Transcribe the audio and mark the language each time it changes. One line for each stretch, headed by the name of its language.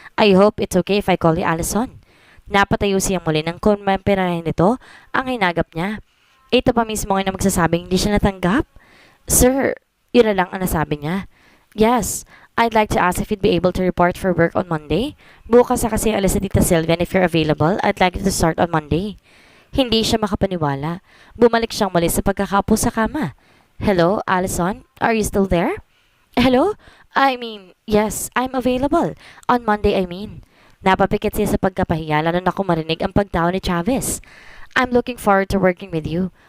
English: I hope it's okay if I call you Allison.
Filipino: Napatayo siyang muli nang kumpirahin nito ang hinagap niya. Ito pa mismo ngayon na magsasabing hindi siya natanggap. Sir, yun na lang ang nasabi niya.
English: Yes, I'd like to ask if you'd be able to report for work on Monday.
Filipino: Bukas sa kasi alis
English: si Tita Sylvian if you're available. I'd like you to start on Monday.
Filipino: Hindi siya makapaniwala. Bumalik siyang muli sa pagkakapo sa kama.
English: Hello, Allison? Are you still there? Hello? Yes, I'm available. On Monday,
Filipino: Napapikit siya sa pagkapahiya lalo na kung marinig ang pagtawa ni Chavez.
English: I'm looking forward to working with you.